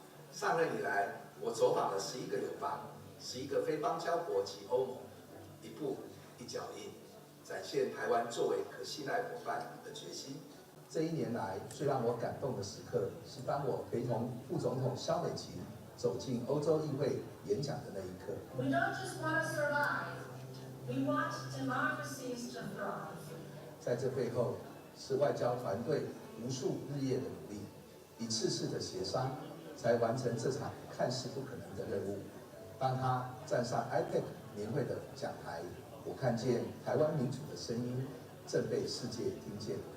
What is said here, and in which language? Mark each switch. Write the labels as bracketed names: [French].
[Chinese] 上任以来，我走访了11个友邦、11个非邦交国及欧盟，一步一脚印，展现台湾作为可信赖伙伴的决心。这一年来，最让我感动的时刻，是当我陪同副总统萧美琴走进欧洲议会演讲的那一刻。 [English] We don't just want to survive, we want democracies to thrive. [Chinese] 在这背后，是外交团队无数日夜的努力，一次次的协商，才完成这场看似不可能的任务。当他站上 IPEC 年会的讲台，我看见台湾民主的声音正被世界听见。